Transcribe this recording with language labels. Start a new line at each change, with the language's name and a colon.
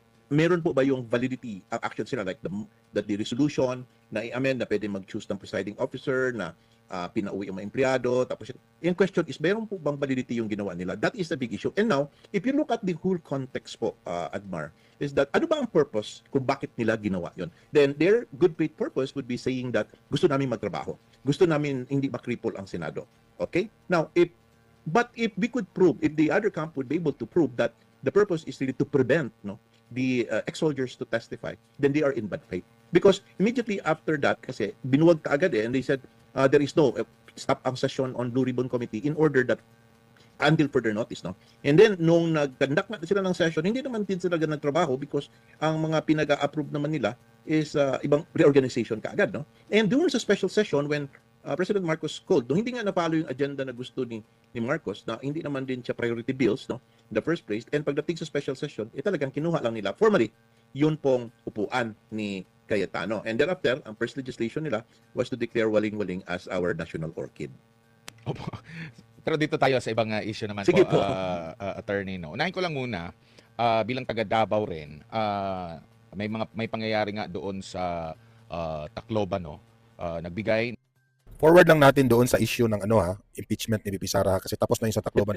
Filipino: Meron po ba yung validity ang action sila,
English: like the resolution
Filipino: na i-amend na pwede mag-choose ng presiding officer na pinauwi yung mga empleyado, tapos yung question is, meron po bang validity yung ginawa nila?
English: That is the big issue. And now, if you look at the whole context po, Admar, is that
Filipino: ano ba ang purpose kung bakit nila ginawa yon?
English: Then their good faith purpose would be saying that
Filipino: gusto namin magtrabaho.
English: Gusto namin hindi makripol ang Senado. Okay? Now, if we could prove, if the other camp would be able to prove that the purpose is really to prevent, no, the ex-soldiers to testify, then they are in bad faith. Because immediately after that,
Filipino: kasi binuwag ka agad
English: and they said, there is no stop ang session on Blue Ribbon Committee in order that until further notice, no? And then,
Filipino: nung nag-conduct na sila ng session, hindi naman din sila nagtrabaho because ang mga pinag-approve naman nila is ibang reorganization kaagad, no? And during sa special session,
English: when President Marcos called,
Filipino: no, hindi nga na-follow yung agenda na gusto ni Marcos, na hindi naman din siya priority bills, no,
English: in the first place,
Filipino: and pagdating sa special session, talagang kinuha lang nila formally yun pong upuan ni Cayetano.
English: And thereafter, ang first legislation nila was to declare Waling-Waling as our national orchid.
Filipino: Opo. Pero dito tayo sa ibang issue naman. Sige po, po. attorney, no. Unahin ko lang muna, bilang taga Davao rin, may pangyayari nga doon sa Tacloban, no. Nagbigay Forward lang natin doon sa issue ng impeachment ni VP Sara kasi tapos na yung sa Tacloban.